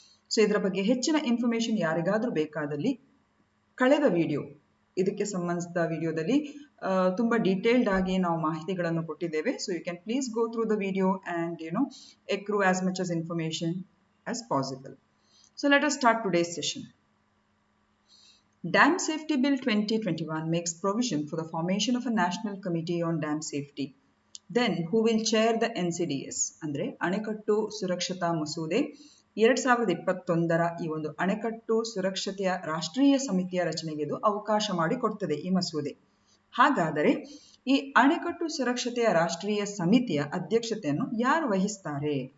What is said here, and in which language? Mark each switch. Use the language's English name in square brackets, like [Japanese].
[Kannada] So ಇದರ ಬಗ್ಗೆ ಹೆಚ್ಚಿನ ಇನ್ಫಾರ್ಮೇಶನ್ ಯಾರಿಗಾದ್ರೂ ಬೇಕಾದಲ್ಲಿ ಕಳೆದ ವಿಡಿಯೋ ಇದಕ್ಕೆ ಸಂಬಂಧಿಸಿದ ವಿಡಿಯೋದಲ್ಲಿ ತುಂಬಾ ಡೀಟೇಲ್ಡ್ ಆಗಿ ನಾವು ಮಾಹಿತಿಗಳನ್ನು ಕೊಟ್ಟಿದ್ದೇವೆ. [English] So you can please go through the video and accrue as much as information as possible. So let us start today's session. Dam Safety Bill 2021 makes provision for the formation of a National Committee on Dam Safety. Then who will chair the NCDS? [Kannada] ಅಂದ್ರೆ ಅಣೆಕಟ್ಟು ಸುರಕ್ಷತಾ ಮಸೂದೆ 2021ರ ಈ ಒಂದು ಅಣೆಕಟ್ಟು ಸುರಕ್ಷತೆಯ ರಾಷ್ಟ್ರೀಯ ಸಮಿತಿಯ ರಚನೆಗೆ ಇದು ಅವಕಾಶ ಮಾಡಿಕೊಡ್ತದೆ ಈ ಮಸೂದೆ. ಹಾಗಾದರೆ ಈ ಅಣೆಕಟ್ಟು ಸುರಕ್ಷತೆಯ ರಾಷ್ಟ್ರೀಯ ಸಮಿತಿಯ ಅಧ್ಯಕ್ಷತೆಯನ್ನು ಯಾರು ವಹಿಸ್ತಾರೆ?